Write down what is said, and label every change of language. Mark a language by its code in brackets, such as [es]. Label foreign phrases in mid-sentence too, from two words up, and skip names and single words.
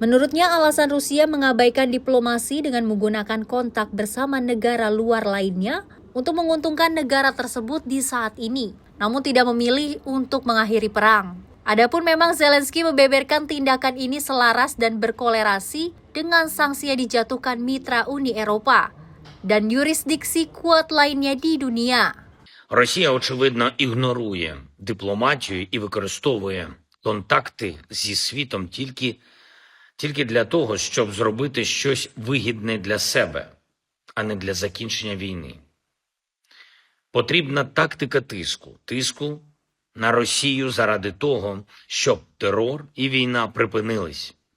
[id] Menurutnya, alasan Rusia mengabaikan diplomasi dengan menggunakan kontak bersama negara luar lainnya untuk menguntungkan negara tersebut di saat ini, namun tidak memilih untuk mengakhiri perang. Adapun memang Zelensky membeberkan tindakan ini selaras dan berkolerasi dengan sanksi yang dijatuhkan mitra Uni Eropa dan юрисдикsi kuat lainnya di dunia. [uk] Росія, очевидно, ігнорує дипломатію і використовує контакти зі світом тільки для того, щоб зробити щось вигідне для себе, а не для закінчення війни. Потрібна тактика тиску на Росію заради того, щоб терор і війна припинились.